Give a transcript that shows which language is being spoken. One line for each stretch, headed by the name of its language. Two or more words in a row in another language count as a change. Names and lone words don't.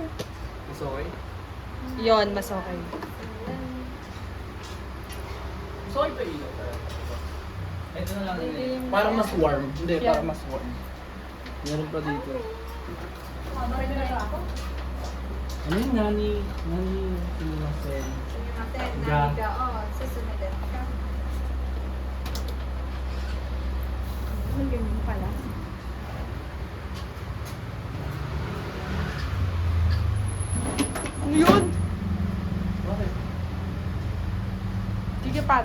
Filipino: Mas okay? Yon, mas okay. Mas okay pa ilaw. Ito na lang yun. Parang mas warm. Hindi, Yeah. parang mas warm. Meron pa dito. Ano yung
Japanese: 何すみません?
Filipino: Naniga, oh, susunod ka. Ang ganyan pala. Ano yun? Bakit? Sige pa,